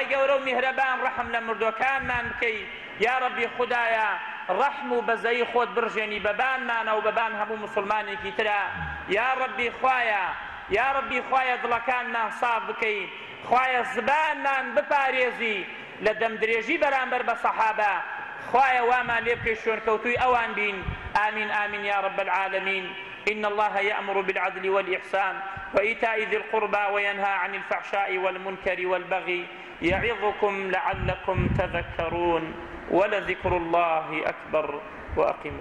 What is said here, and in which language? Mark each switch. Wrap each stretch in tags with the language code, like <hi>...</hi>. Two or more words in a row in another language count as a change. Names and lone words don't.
<ckb>گەورە و میهرەبان ڕەحم لە مردوەکانمان بکەی</ckb> <ar>یا ڕەبی</ar> <ckb>خودایە ڕەحم و بەزەی خۆت برژێنی بەبانمانە و بەبان هەموو مسلمانێکی ترە</ckb> <ar>یا ڕەبی</ar> <ckb>خوایە</ckb> <ar>یا ڕەبی</ar> <ckb>خوایە دڵەکانمان ساف بکەی خوایە زبانمان بپارێزی لە دەمدرێژی بەرامبەر بە سەحابە خوایە وامان لێ بکەی شوێنکەوتووی ئەوان بین</ckb> <ar>آمین آمین یا رب العالمين إن الله يأمر بالعدل والإحسان وإيتاء ذي القربى وينهى عن الفحشاء والمنكر والبغي يعظكم لعلكم تذكرون ولذكر الله أكبر وأقيموا</ar>